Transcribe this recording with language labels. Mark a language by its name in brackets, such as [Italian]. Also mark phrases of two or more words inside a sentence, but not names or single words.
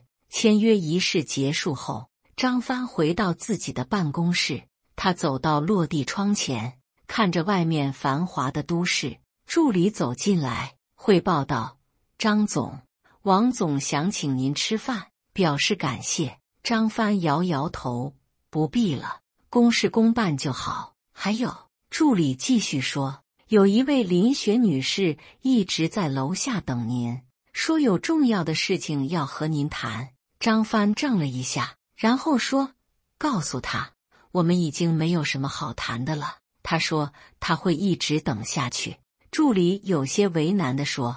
[Chinese] 簽約儀式結束後，張帆回到自己的辦公室，他走到落地窗前，看着外面繁華的都市。助理走進來，匯報道：“張總，王總想請您吃飯，表示感謝。” 張帆搖搖頭：“不必了，公事公辦就好。還有。” 助理繼續說：“ 有一位林雪女士一直在樓下等您，說有重要的事情要和您談。” 張帆怔了一下，然後說：“告訴她，我們已經沒有什麼好談的了。” 他說他會一直等下去。助理有些為難地說。